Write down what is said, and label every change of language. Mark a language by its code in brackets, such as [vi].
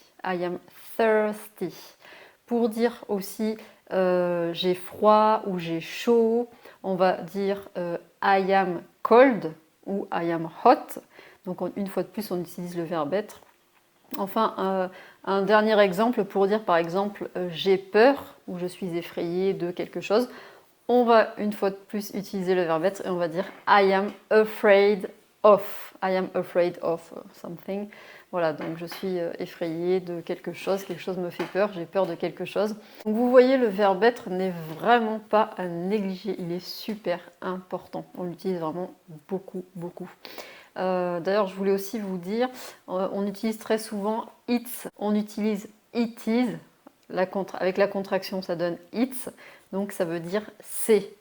[en] I am thirsty. [fr] Pour dire aussi j'ai froid ou j'ai chaud, on va dire [en] I am cold [fr] ou [en] I am hot. [fr] Donc une fois de plus, on utilise le verbe être. Enfin, un dernier exemple pour dire par exemple j'ai peur ou je suis effrayée de quelque chose. On va une fois de plus utiliser le verbe être et on va dire [en] I am afraid of. I am afraid of something. [fr] Voilà, donc je suis effrayée de quelque chose me fait peur, j'ai peur de quelque chose. Donc vous voyez, le verbe être n'est vraiment pas à négliger, il est super important. On l'utilise vraiment beaucoup, beaucoup. D'ailleurs, je voulais aussi vous dire, on utilise très souvent it's, on utilise [en] it is, [fr] avec la contraction ça donne it's, donc ça veut dire c'est.